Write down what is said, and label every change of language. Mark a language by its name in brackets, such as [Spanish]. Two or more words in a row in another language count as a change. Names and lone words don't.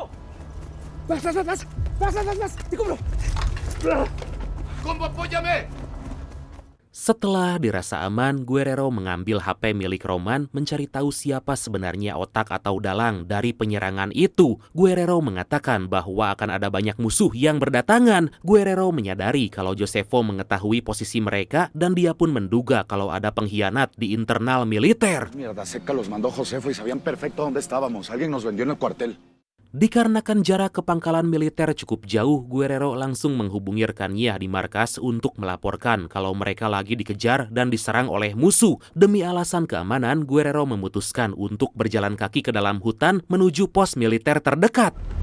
[Indonesian] Setelah dirasa aman, Guerrero mengambil HP milik Roman mencari tahu siapa sebenarnya otak atau dalang dari penyerangan itu. Guerrero mengatakan bahwa akan ada banyak musuh yang berdatangan. Guerrero menyadari kalau Josefo mengetahui posisi mereka dan dia pun menduga kalau ada pengkhianat di internal militer. [Spanish] Mierda seca los mandó Josefo y sabían perfecto dónde estábamos. Alguien nos vendió en el cuartel. [Indonesian] Dikarenakan jarak ke pangkalan militer cukup jauh, Guerrero langsung menghubungi rekannya di markas untuk melaporkan kalau mereka lagi dikejar dan diserang oleh musuh. Demi alasan keamanan, Guerrero memutuskan untuk berjalan kaki ke dalam hutan menuju pos militer terdekat.